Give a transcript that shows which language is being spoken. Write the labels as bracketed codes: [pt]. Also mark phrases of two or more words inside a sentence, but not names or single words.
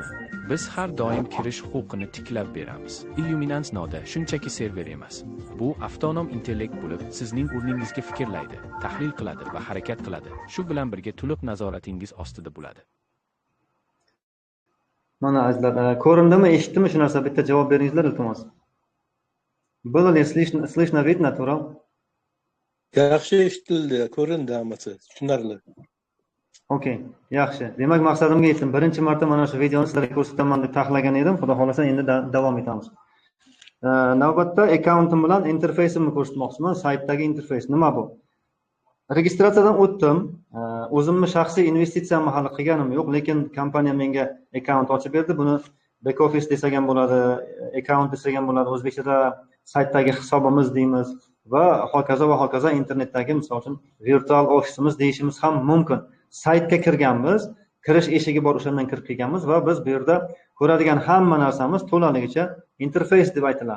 [uz] Biz har doim kirish huquqini tiklab beramiz. Illuminance noda shunchaki server emas. Bu avtonom intellekt bo'lib, sizning o'rningizga fikrlaydi, tahlil qiladi va harakat qiladi. Shu bilan birga to'liq nazoratingiz ostida bo'ladi. Mana azizlar, ko'rindimi, eshitdimi shu narsa? Bitta javob beringizlar iltimos. [ru] Было ли слышно, видно, Tural? [uz] Yaxshi eshitildi, ko'rindi hammasi, tushunarli. Okey, yaxshi. Demak, maqsadimga yetdim. Birinchi marta mana shu videoni sizlarga ko'rsataman deb taxlagan edim. Xudo xolasa endi davom etamiz. Navbatda accountim bilan interfeysimni ko'rsatmoqchiman. Saytdagi interfeys nima bu? Registratsiyadan o'tdim. O'zimni shaxsiy investitsiyamni hali qilganim yo'q, lekin kompaniya menga account ochib berdi. Buni [en] back office [uz] desak ham bo'ladi, account desak ham bo'ladi. O'zbekchada saytdagi hisobimiz deymiz va hokazo internetdagi, misol uchun, virtual ofisimiz deyishimiz ham mumkin. Saytga kirganmiz, kirish eshigi bor, o'shandan kirib kelganmiz va biz bu yerda ko'radigan hamma narsamiz to'laligicha interfeys deb aytiladi.